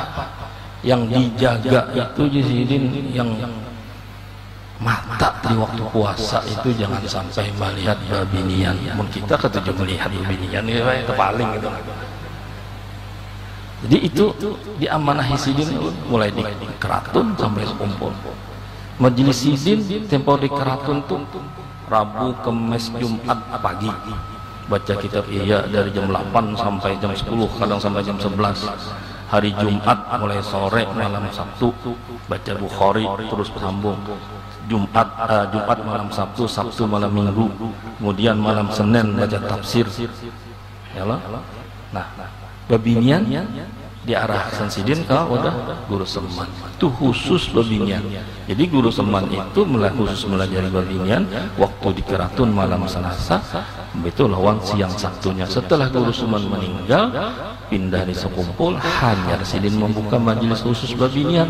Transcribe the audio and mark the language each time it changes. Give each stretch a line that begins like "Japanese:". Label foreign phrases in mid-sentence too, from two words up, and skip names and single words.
Indonesian: Yang dijaga itu di sini yang mata di waktu puasa itu jangan sampai melihat babinian.
Banjar: Mun kita ketujuh melihat babinian itu paling gitu.
Indonesian: Jadi itu diamanahi Sidin mulai di Keraton sampai sekumpul. Majelis Sidin tempo di Keraton tuh Rabu, Kamis, Jumat pagi. Baca kitab Ihya dari jam 8 sampai jam 10, kadang sampai jam 11. Hari Jumat mulai sore malam Sabtu baca Bukhari terus bersambung. Jumat malam Sabtu, Sabtu malam Minggu, kemudian malam Senin baca tafsir.
Arabic: يا الله.
Indonesian: Nah, babinian diarahkan Sidin ke wadah Guru Seman. Itu khusus babinian. Jadi Guru Seman itu khusus melajari babinian waktu di Keraton malam Selasa, itu lawan siang Sabtunya. Setelah Guru Seman meninggal, pindah di sekumpul, hanya Sidin membuka majelis khusus babinian.